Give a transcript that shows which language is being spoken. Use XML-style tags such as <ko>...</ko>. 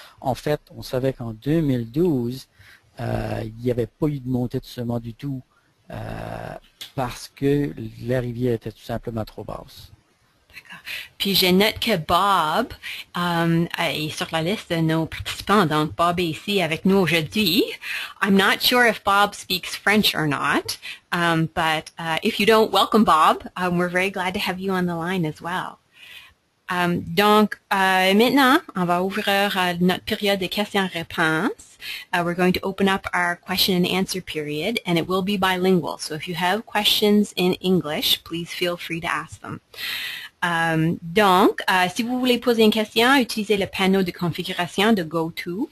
<fr>En fait, on savait qu'en 2012, il n'y avait pas eu de montée de semant du tout parce que la rivière était tout simplement trop basse. D'accord. Puis je note que Bob est sur la liste de nos participants. Donc Bob est ici avec nous aujourd'hui.</fr> <en>I'm not sure if Bob speaks French or not, but if you don't, welcome Bob. We're very glad to have you on the line as well.</en> <fr>Donc, maintenant, on va ouvrir notre période de questions-réponses.</fr> <en>We're going to open up our question and answer period, and it will be bilingual. So if you have questions in English, please feel free to ask them.</en> <fr>Donc, si vous voulez poser une question, utilisez le panneau de configuration de GoTo.</fr>